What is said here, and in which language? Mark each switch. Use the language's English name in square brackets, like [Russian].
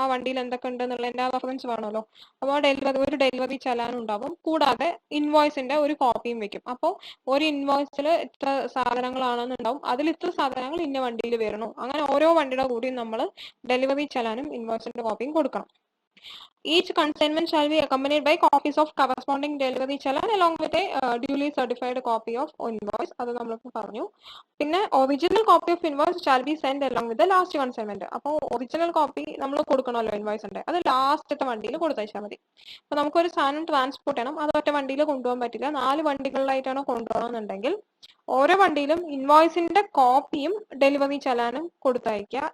[Malayalam] ആ വണ്ടിയിൽ എന്തൊക്കെ ഉണ്ട് എന്നുള്ളതിന്റെ റെഫറൻസ് വേണമല്ലോ. അപ്പോൾ ഒരു ഡെലിവറി ചലാൻ ഉണ്ടാവും, കൂടാതെ ഇൻവോയ്സിന്റെ ഒരു കോപ്പിയും വെക്കും. അപ്പോൾ ഒരു ഇൻവോയ്സിൽ ഇത്ര സാധനങ്ങളാണെന്നുണ്ടാവും, അതിൽ ഇത്ര സാധനങ്ങൾ ഇന്ന വണ്ടിയിൽ വരണു. അങ്ങനെ ഓരോ വണ്ടിയുടെ കൂടിയും നമ്മൾ ഡെലിവറി ചലാനും ഇൻവോയ്സിന്റെ കോപ്പിയും കൊടുക്കണം. [English] Each consignment shall be accompanied by copies of corresponding delivery challan along with a duly certified copy of invoice. [Malayalam] അത് നമ്മളിപ്പോൾ പറഞ്ഞു. [English] പിന്നെ original copy of invoice shall be send along with last consignment. [Malayalam] അപ്പോൾ original copy നമ്മൾ കൊടുക്കണമല്ലോ ഇൻവോയ്സിന്റെ, അത് ലാസ്റ്റത്തെ വണ്ടിയിൽ കൊടുത്തയച്ചാൽ മതി. അപ്പൊ നമുക്കൊരു സാധനം ട്രാൻസ്പോർട്ട് ചെയ്യണം, അത് ഒറ്റ വണ്ടിയിൽ കൊണ്ടുപോകാൻ പറ്റില്ല, 4 വണ്ടികളിലായിട്ടാണ് കൊണ്ടുപോകണമെന്നുണ്ടെങ്കിൽ ഓരോ വണ്ടിയിലും ഇൻവോയ്സിന്റെ കോപ്പിയും ഡെലിവറി ചലാനും കൊടുത്തയക്കുക.